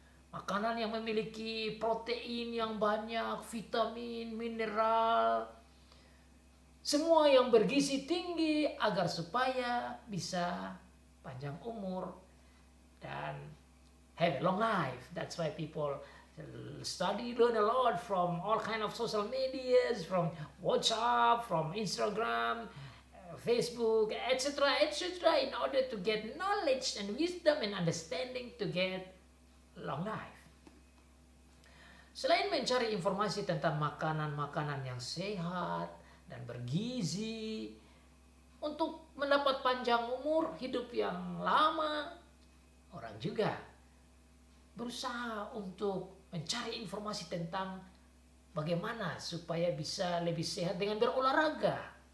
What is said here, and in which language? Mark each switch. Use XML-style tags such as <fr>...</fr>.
<id>Makanan yang memiliki protein yang banyak, vitamin, mineral, semua yang bergizi tinggi agar supaya bisa panjang umur dan</id> <en>have a long life. That's why people learn a lot from all kind of social medias, from WhatsApp, from Instagram, Facebook, etc., in order to get knowledge and wisdom and understanding to get long life.</en> <id>Selain mencari informasi tentang makanan-makanan yang sehat dan bergizi untuk mendapat panjang umur, hidup yang lama, orang juga berusaha untuk mencari informasi tentang bagaimana supaya bisa lebih sehat dengan berolahraga.</id>